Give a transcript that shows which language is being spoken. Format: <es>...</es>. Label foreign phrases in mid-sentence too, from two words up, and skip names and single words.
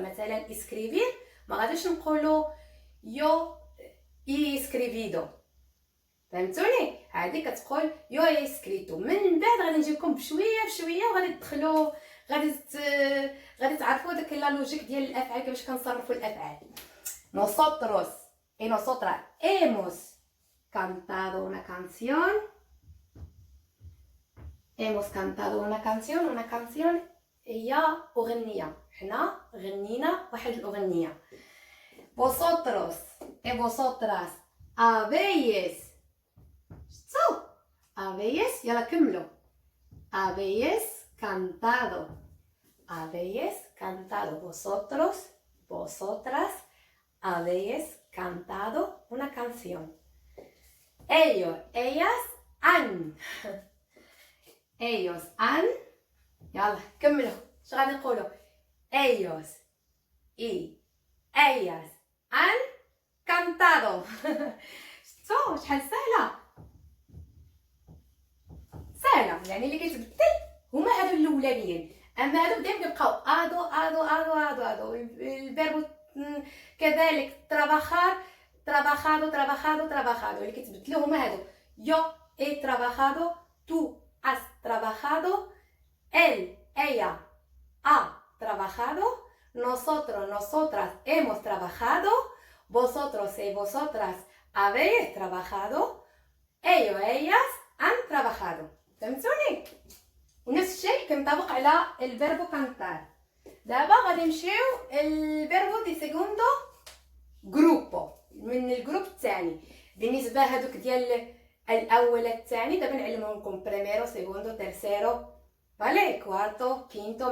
<ar>مثلا اسكريفير ما غاديش نقولوا</ar> <es>yo escribido,</es> <ar>فهمتوني؟ هذه كتقول</ar> <es>yo escrito.</es> <ar>من بعد غادي نجيكم بشويه بشويه وغادي تدخلوا غادي تعرفوا داك</ar> <fr>la logique</fr> <ar>ديال الافعال كيفاش كنصرفوا الافعال.</ar> <es>Nosotros y nosotras hemos cantado una canción. Hemos cantado una canción. Una canción</es> <ar>هي أغنية، حنا غنينا واحد الأغنية.</ar> <es>Vosotros y vosotras habéis شتو habéis</es> <ar>يلا كملوا</ar> <es>habéis cantado. Habéis cantado. Vosotros, vosotras habéis cantado una canción. Ellos, ellas han. Ellos han.</es> <ar>يلا كملوا اش غادي نقولوا؟</ar> <es>ellos y ellas han cantado.</es> <ar>شفتوا شحال سهله؟ سهله يعني اللي كيتبدل هما هادو الاولانيين، اما هادو دائما كيبقاو ادو ادو ادو ادو ادو. الفيربو كذلك</ar> <es>trabajar trabajado trabajado trabajado</es> <ar>اللي كيتبدلوا هما هادو.</ar> <es>yo he trabajado, tú has trabajado, él, ella ha trabajado, nosotros, nosotras hemos trabajado, vosotros y vosotras habéis trabajado, ellos, ellas han trabajado.</es> <ar>فهمتوني؟ ونفس الشيء كنطبق على</ar> <es>verbo cantar.</es> <ar>دابا غادي نمشيو</ar> <es>verbo de segundo grupo,</es> <ar>من الجروب الثاني. بالنسبه هذوك ديال الاول الثاني دابا نعلمهم لكم</ar> <es>primero segundo tercero vale cuarto quinto.</es>